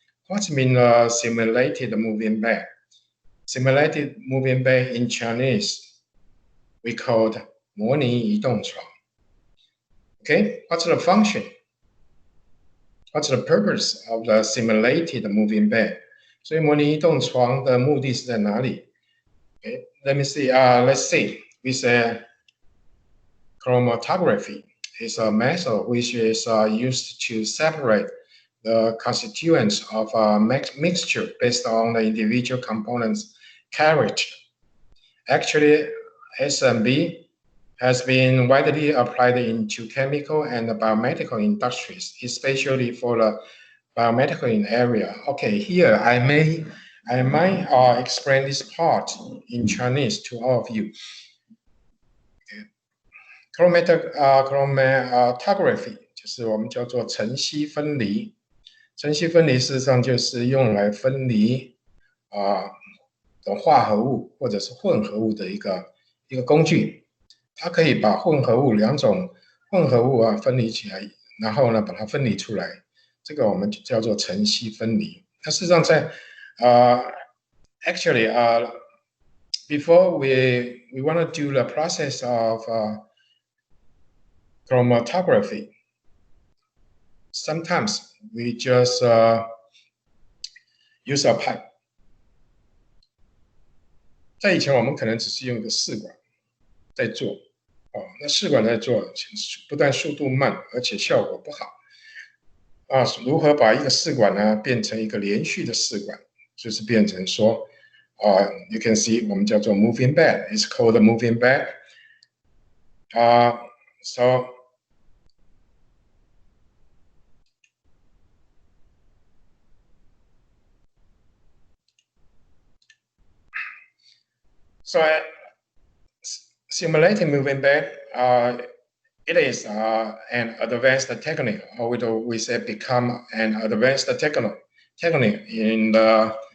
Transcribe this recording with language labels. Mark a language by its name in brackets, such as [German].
[English] What mean simulated moving bed? Simulated moving bed in Chinese, we called 模拟移动床. Okay, what's the function? What's the purpose of the simulated moving bed? [Chinese] 所以模拟移动床的目的是在哪里? [English] Okay, let me see. Let's see. With chromatography, it's a method which is used to separate the constituents of a mixture based on the individual components' character. Actually, SMB has been widely applied into chemical and biomedical industries, especially for the biomedical area. Okay, here I might explain this part in Chinese to all of you. [Chinese] Chromatography 就是我们叫做晨曦分离。晨曦分离事实上就是用来分离化合物或者是混合物的一个工具。它可以把两种混合物分离起来，然后呢把它分离出来。这个我们叫做晨曦分离。它事实上在 [English] actually before we want to do the process of chromatography, sometimes we just use a pipe. [Chinese] 在以前我们可能只是用一个试管在做，那试管在做不但速度慢，而且效果不好。如何把一个试管呢变成一个连续的试管，就是变成说 [English] you can see [Chinese] 我们叫做 moving bed. [English] It's called a moving bed. So simulated moving bed, it is an advanced technique, or we say become an advanced technique in the